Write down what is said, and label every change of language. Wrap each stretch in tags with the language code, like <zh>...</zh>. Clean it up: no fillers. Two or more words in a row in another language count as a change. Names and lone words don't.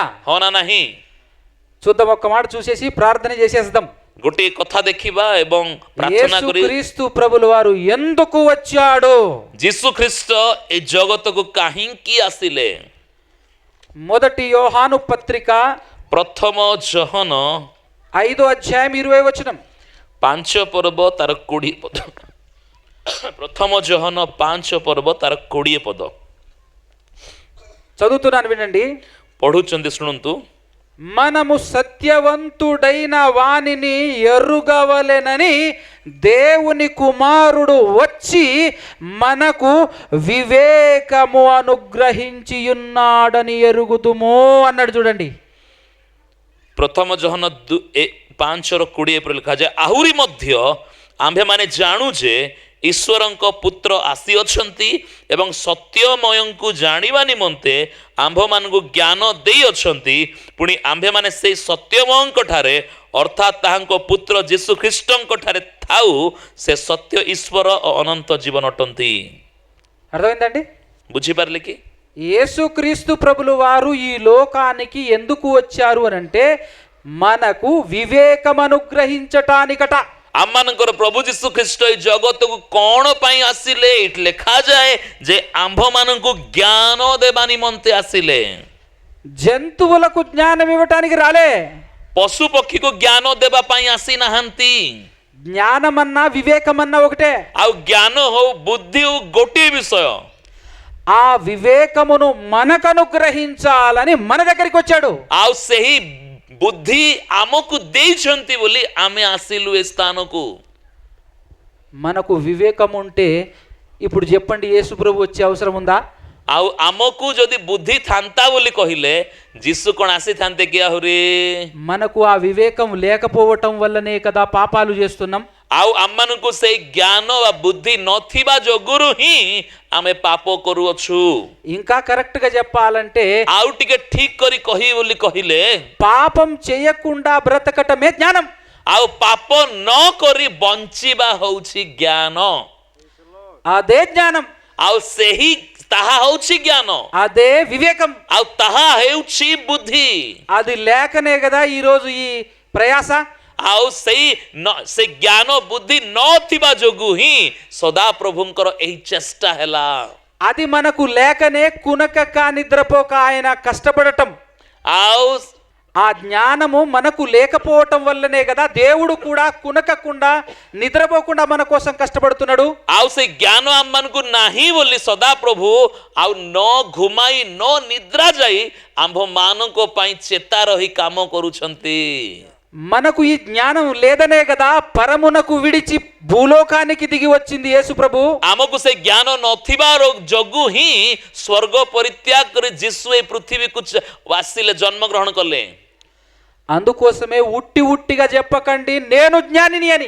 <or>ହଁ ନା ନାହିଁ?</or> <te>చూద్దాం, ఒక్క మాట చూసేసి ప్రార్థన చేసేద్దాం.</te> <or>ଗୋଟିଏ କଥା ଦେଖିବା ଏବଂ ପ୍ରାର୍ଥନା କରି,</or> <te>యేసుక్రీస్తు ప్రభుల వారు ఎందుకు వచ్చాడు?</te> <or>ଯୀଶୁଖ୍ରୀଷ୍ଟ ଏ ଜଗତକୁ କାହିଁକି ଆସିଲେ?</or> <te>మొదటి యోహాను పత్రిక</te> <or>ପ୍ରଥମ ଜହନ</or> <te>5వ అధ్యాయం 20వ వచనం.</te> <or>5 ପର୍ବ ତାର 20 ପଦ। ପ୍ରଥମ ଜହନ 5 ପର୍ବ ତାର 20 ପଦ</or> <te>చదువుతున్నాను, వినండి.</te> <or>ପଢୁଛନ୍ତି, ଶୁଣନ୍ତୁ।</or> <te>మనము సత్యవంతుడైన వానిని ఎరుగవలెనని దేవుని కుమారుడు వచ్చి మనకు వివేకము అనుగ్రహించి ఉన్నాడని ఎరుగుదుము అన్నాడు. చూడండి,</te> <or>ପ୍ରଥମ ଜହନ 5ର 20 ଲେଖାଯାଏ, ଆହୁରି ମଧ୍ୟ ଆମ୍ଭେମାନେ ଜାଣୁ ଯେ ଈଶ୍ୱରଙ୍କ ପୁତ୍ର ଆସିଅଛନ୍ତି ଏବଂ ସତ୍ୟମୟଙ୍କୁ ଜାଣିବା ନିମନ୍ତେ ଆମ୍ଭମାନଙ୍କୁ ଜ୍ଞାନ ଦେଇଅଛନ୍ତି। ପୁଣି ଆମ୍ଭେମାନେ ସେଇ ସତ୍ୟମୟଙ୍କ ଠାରେ ଅର୍ଥାତ୍ ତାହାଙ୍କ ପୁତ୍ର ଯୀଶୁ ଖ୍ରୀଷ୍ଟଙ୍କ ଠାରେ ଥାଉ ସେ ସତ୍ୟ ଈଶ୍ୱର ଓ ଅନନ୍ତ ଜୀବନ ଅଟନ୍ତି।</or> <te>అర్థమైందండి?</te> <or>ବୁଝିପାରିଲେ କି?</or> <te>యేసుక్రీస్తు ప్రభులు వారు ఈ లోకానికి ఎందుకు వచ్చారు అని అంటే మనకు వివేకం అనుగ్రహించటానికట.</te> <or>ଆମମାନଙ୍କର ପ୍ରଭୁ ଯୀଶୁ ଖ୍ରୀଷ୍ଟ ଏଇ ଜଗତକୁ କ'ଣ ପାଇଁ ଆସିଲେ? ଏଇଠି ଲେଖାଯାଏ ଯେ ଆମ୍ଭମାନଙ୍କୁ ଜ୍ଞାନ ଦେବା ନିମନ୍ତେ ଆସିଲେ।</or> <te>జంతువులకు జ్ఞానం ఇవ్వటానికి రాలే.</te> <or>ପଶୁ ପକ୍ଷୀକୁ ଜ୍ଞାନ ଦେବା ପାଇଁ ଆସିନାହାନ୍ତି।</or> <te>జ్ఞానమన్నా వివేకమన్నా ఒకటే.</te> <or>ଆଉ ଜ୍ଞାନ ହଉ ବୁଦ୍ଧି ହଉ ଗୋଟିଏ ବିଷୟ।</or> <te>ఆ వివేకమును మనకు అనుగ్రహించాలని మన దగ్గరికి వచ్చాడు.</te> <or>ଆଉ ସେହି ବୁଦ୍ଧି ଆମକୁ ଦେଇଛନ୍ତି ବୋଲି ଆମେ ଆସିଲୁ ଏ ସ୍ଥାନକୁ।</or> <te>మనకు వివేకం ఉంటే ఇప్పుడు చెప్పండి యేసు ప్రభు వచ్చే అవసరం ఉందా?</te> <or>ଆଉ ଆମକୁ ଯଦି ବୁଦ୍ଧି ଥାନ୍ତା ବୋଲି କହିଲେ ଯୀଶୁ କ'ଣ ଆସିଥାନ୍ତେ କି ଆହୁରି?</or> <te>మనకు ఆ వివేకం లేకపోవటం వల్లనే కదా పాపాలు చేస్తున్నాం.</te> <or>ଆଉ ଆମମାନଙ୍କୁ ସେଇ ଜ୍ଞାନ ବା ବୁଦ୍ଧି ନଥିବା ଯୋଗୁରୁ ହିଁ ଆମେ ପାପ କରୁଅଛୁ।</or> <te>ఇంకా కరెక్ట్ గా చెప్పాలంటే</te> <or>ଆଉ ଟିକେ ଠିକ କରି କହିବି ବୋଲି କହିଲେ</or> <te>పాపం చేయకుండా బ్రతకటమే జ్ఞానం.</te> <or>ଆଉ ପାପ ନ କରି ବଞ୍ଚିବା ହଉଛି ଜ୍ଞାନ।</or> <te>అదే జ్ఞానం,</te> <or>ଆଉ ସେହି ତାହା ହଉଛି ଜ୍ଞାନ,</or> <te>అదే వివేకం.</te> <or>ଆଉ ତାହା ହେଉଛି ବୁଦ୍ଧି।</or> <te>అది లేకనే కదా ఈరోజు ఈ ప్రయాస.</te> <or>ଆଉ ସେ ଜ୍ଞାନ ବୁଦ୍ଧି ନଥିବା ଯୋଗୁ ହିଁ ସଦାପ୍ରଭୁଙ୍କର ଏହି ଚେଷ୍ଟା ହେଲା।</or> <te>అది మనకు లేకనే కునకక నిద్రపోక ఆయన కష్టపడటం.</te> <or>ଆଉ</or> <te>ఆ జ్ఞానము మనకు లేకపోవటం వల్లనే కదా దేవుడు కూడా కునకకుండా నిద్రపోకుండా మన కోసం కష్టపడుతున్నాడు.</te> <or>ଆଉ ସେ ଜ୍ଞାନ ଆମମାନଙ୍କୁ ନାହିଁ ବୋଲି ସଦାପ୍ରଭୁ ଆଉ ନ ଘୁମାଇ ନ ନିଦ୍ରା ଯାଇ ଆମ୍ଭମାନଙ୍କ ପାଇଁ ଚେତା ରହି କାମ କରୁଛନ୍ତି।</or> <te>మనకు ఈ జ్ఞానం లేదనే కదా పరమునకు విడిచి భూలోకానికి దిగి వచ్చింది యేసు ప్రభు.</te> <or>ଆମକୁ ସେ ଜ୍ଞାନ ନଥିବା ଯୋଗୁ ହିଁ ସ୍ୱର୍ଗ ପରିତ୍ୟାଗ କରି ଯୀଶୁ ଏ ପୃଥିବୀକୁ ଆସିଲେ, ଜନ୍ମଗ୍ରହଣ କଲେ।</or> <te>అందుకోసమే ఉట్టి ఉట్టిగా చెప్పకండి నేను జ్ఞానిని అని.</te>